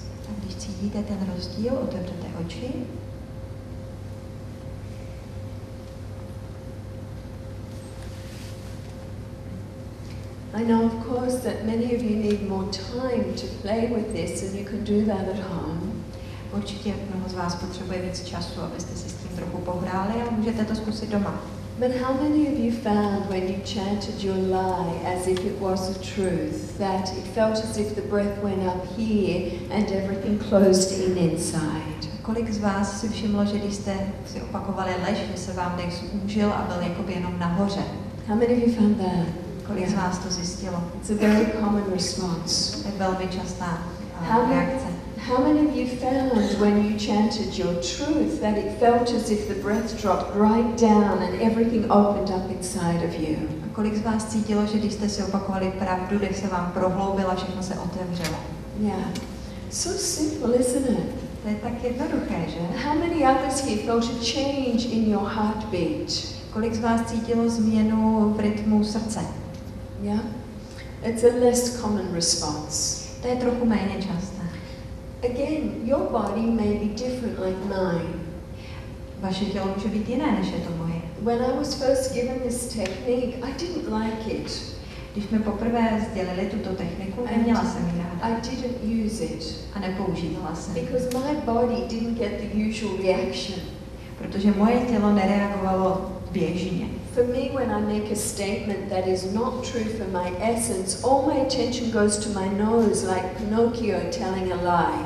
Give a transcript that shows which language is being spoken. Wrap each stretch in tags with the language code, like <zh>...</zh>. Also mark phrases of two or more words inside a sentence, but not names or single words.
<cs>A když cítíte ten rozdíl, otevřete oči.</cs> <en>I know, of course, that many of you need more time to play with this, and you can do that at home.</en> <cs>určitě mnoho z vás potřebuje víc času, abyste si s tím trochu pohráli a můžete to zkusit doma.</cs> <en>But how many of you found when you chanted your lie as if it was the truth, that it felt as if the breath went up here and everything closed in inside?</en> <cs>Kolik z vás si všimlo, že když jste si opakovali lež, že se vám dech zúžil a byl jakoby jenom nahoře?</cs> <en>How many of you found that?</en> <cs>Kolik z vás to zjistilo?</cs> <en>It's a very common response.</en> <cs>To je velmi častá</cs> <en>How</en> <cs>reakce.</cs> <en>many of you found when you chanted your truth that it felt as if the breath dropped right down and everything opened up inside of you?</en> <cs>A kolik z vás cítilo, že když jste si opakovali pravdu, dech se vám prohloubil a všechno se otevřelo?</cs> <en>Yeah. So simple, isn't it?</en> <cs>To je tak jednoduché, že?</cs> <en>How many others here felt a change in your heartbeat?</en> <cs>Kolik z vás cítilo změnu v rytmu srdce?</cs> <en>Yeah? It's a less common response.</en> <cs>To je trochu méně časté.</cs> <en>Again, your body may be different like mine.</en> <cs>Vaše tělo může být jiné, než je to moje.</cs> <en>When I was first given this technique, I didn't like it.</en> <cs>Když mi poprvé sdělili tuto techniku, neměla jsem ji ráda.</cs> <en>I didn't use it.</en> <cs>A nepoužívala jsem.</cs> <en>Because my body didn't get the usual reaction.</en> <cs>Protože moje tělo nereagovalo běžně.</cs> <en>For me, when I make a statement that is not true for my essence, all my attention goes to my nose like Pinocchio telling a lie.</en>